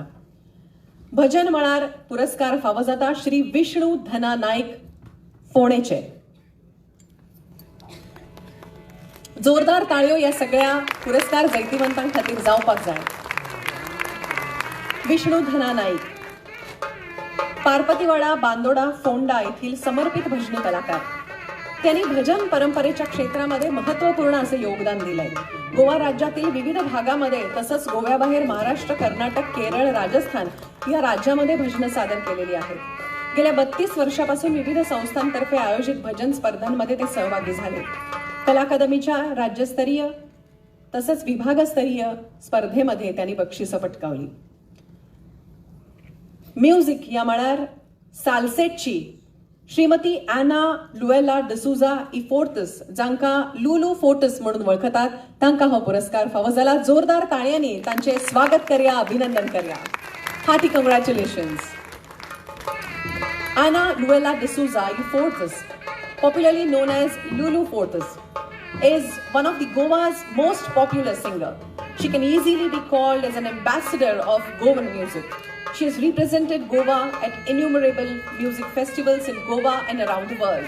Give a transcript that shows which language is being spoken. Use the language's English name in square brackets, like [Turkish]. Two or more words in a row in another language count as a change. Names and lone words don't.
[Konkani] भजन मळार पुरस्कार फावो जाता श्री विष्णू धना नाईक फोणेचे. जोरदार ताळयो या सगळ्या पुरस्कार जैतिवंतां खातीर जावपाक जाय. [Marathi] विष्णू धना नाईक पारपतीवाडा, बांदोडा, फोंडा येथील समर्पित भजनी कलाकार. त्यांनी भजन परंपरेच्या क्षेत्रामध्ये महत्त्वपूर्ण असे योगदान दिलंय. गोवा राज्यातील विविध भागामध्ये तसंच गोव्याबाहेर महाराष्ट्र, कर्नाटक, केरळ, राजस्थान या राज्यामध्ये भजनं सादर केलेली आहेत. गेल्या 32 वर्षापासून विविध संस्थांतर्फे आयोजित भजन स्पर्धांमध्ये ते सहभागी झाले. कला अकादमीच्या राज्यस्तरीय तसंच विभागस्तरीय स्पर्धेमध्ये त्यांनी बक्षिसं पटकावली. [Konkani] म्युझिक या मळार साल्सेटची श्रीमती एना लुएला डिसूजा इफोर्टस, जांकां लुलू फोर्टस म्हणून वळखतात, तांकां हो पुरस्कार फावो जाला. जोरदार ताळयांनी तांचे स्वागत करया, अभिनंदन करया. [English] Hearty congratulations. एना लुएला डिसूजा इफोर्टस, popularly known as Lulu Fortes, is one of the Goa's most popular singer. She can easily be called as an ambassador of Goan music. She has represented Goa at innumerable music festivals in Goa and around the world.